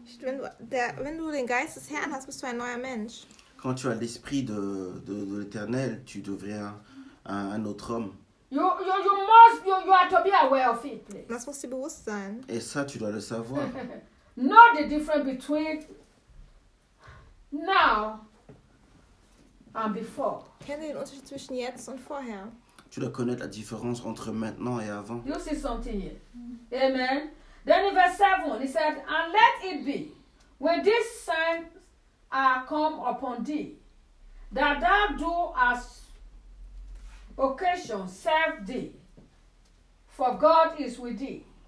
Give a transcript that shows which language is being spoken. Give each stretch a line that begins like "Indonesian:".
German: Wenn du den Geist des Herrn hast, bist du ein neuer Mensch.
French: Quand tu as l'Esprit de l'Éternel, tu deviens un autre homme.
English: You are to be aware of it.
German: Das musst du bewusst sein.
French: Et ça, tu dois le savoir.
English: Know the difference between now and before.
German: Kenne den Unterschied zwischen jetzt und vorher.
French: Tu dois connaître la différence entre maintenant et avant.
English: You see something here. Amen. Then in verse 7, he said, and let it be, when these signs are come upon thee, that thou do as occasion serve thee, for God is with thee.